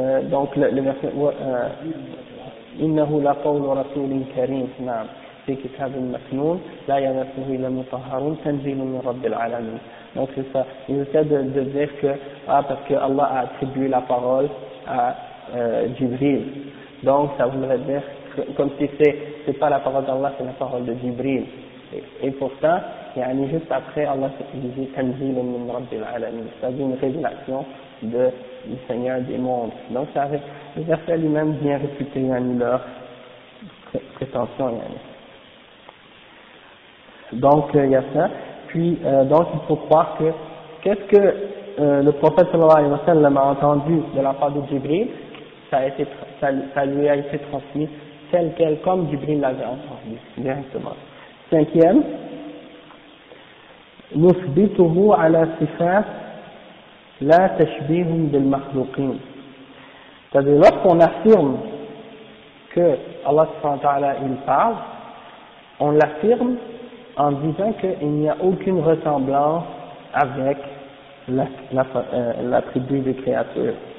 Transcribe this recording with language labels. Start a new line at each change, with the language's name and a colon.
French: Donc le verset
Arabic: إنه لقول رسول كريم نعم في كتاب مكنون لا يمسه إلا المطهرون تنزيل من رب العالمين.
French: Donc c'est ça, il essaie de dire que parce que Allah a attribué la parole à Jibril, donc ça voudrait dire comme si c'est pas la parole d'Allah, c'est la parole de Jibril. Et pourtant, juste après, Allah disait Tanzil min Rabbil Alamin, c'est-à-dire une révélation du Seigneur des mondes. Donc ça avait, le verset lui-même vient réfuter leur prétention. Donc il y a ça. Puis donc il faut croire que qu'est-ce que le prophète sallallahu alayhi wa sallam a entendu de la part de Jibril, ça lui a été transmis tel quel comme Jibril l'avait entendu directement.
Arabic: Cinquième, نثبته على صفات لا تشبيه بالمخلوقين.
French: C'est-à-dire lorsqu'on affirme que Allah subhanahu wa ta'ala il parle, on l'affirme en disant qu'il n'y a aucune ressemblance avec l'attribut des créatures.